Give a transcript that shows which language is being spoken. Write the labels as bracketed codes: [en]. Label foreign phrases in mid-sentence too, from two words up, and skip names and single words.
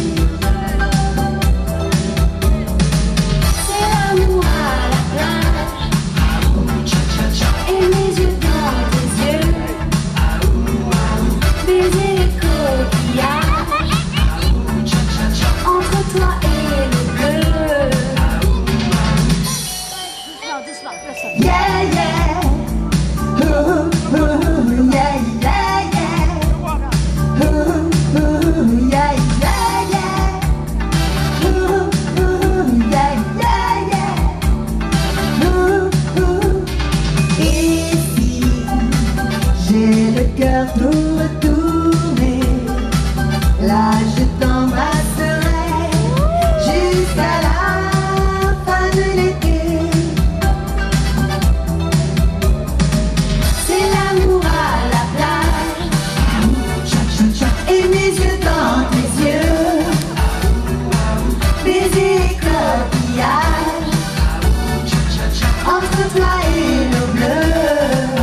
[fr] C'est l'amour à la plage et mes yeux dans tes yeux, baiser les coquillages entre toi et le bleu. [en] Yeah, yeah. Ooh, ooh, yeah, yeah, yeah. Ooh, ooh, yeah, yeah, yeah. Ooh, ooh, yeah, yeah, yeah. Ooh, ooh. [fr] Et si j'ai le cœur tout retourné, là je t'embrasserai jusqu'à la fin de l'été. C'est l'amour à la plage et mes yeux dans tes yeux, baiser les coquillages entre toi et l'eau bleue.